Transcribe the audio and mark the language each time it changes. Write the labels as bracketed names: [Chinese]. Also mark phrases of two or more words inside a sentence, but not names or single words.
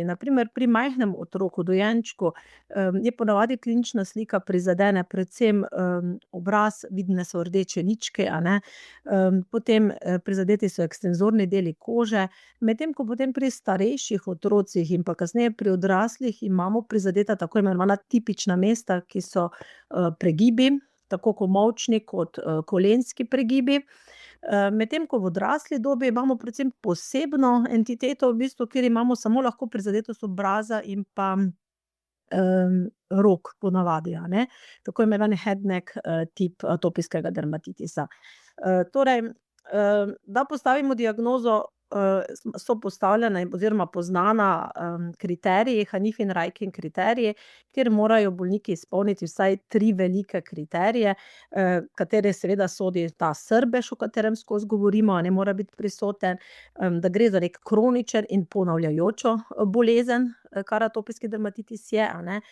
[Slovenian] Na primer pri majhnem otroku, dojenčku, je ponavadi klinična slika prizadene predvsem, obraz, vidne so rdeče ličke, a ne, potem, prizadeti so ekstenzorni deli kože, medtem ko potem pri starejših otrocih in pa kasneje pri odraslih imamo prizadeta tako imenovana tipična mesta, ki so, pregibi, tako komolčni kot, kolenski pregibi. Medtem ko v odrasli dobi imamo predvsem posebno entiteto, v bistvu, kjer imamo samo lahko prizadetost obraza in pa, rok ponavadi, a ne. Tako imenovani [English] head neck, [Slovenian] tip atopijskega dermatitisa. Torej, da postavimo diagnozo, so postavljene oziroma poznana, kriteriji, Hanifin-Rajkin kriteriji, kjer morajo bolniki izpolniti vsaj 3 velike kriterije, katere seveda sodi ta srbež, o katerem skozi govorimo, a ne, mora biti prisoten, da gre za neki kroničen in ponavljajočo, bolezen, kar atopijski dermatitis je, a ne.